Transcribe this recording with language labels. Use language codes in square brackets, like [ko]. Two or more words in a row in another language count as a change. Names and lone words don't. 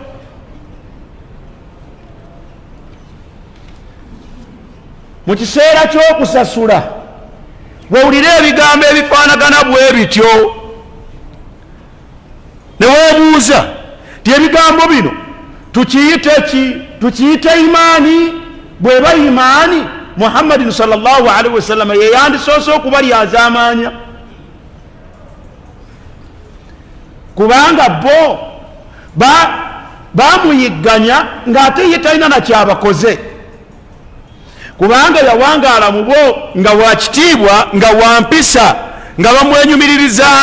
[lg] Mu kiseera ky'okusasula bw'owulira ebigambo ebifaanagana bwe bityo, ne weebuuza ti ebigambo bino tukiyite ki? Tukiyite imaani? Bw'eba imaani, Muhammadin [ar] صلى الله عليه وسلم [lg] ye yandisoose okuba lyazamanya, kubanga bo bamuyigganya ng'ate ye talina nakyabakoze, kubanga yawangaala mu bo nga wakitiibwa, nga wampisa, nga bamwenyumiririzaamu.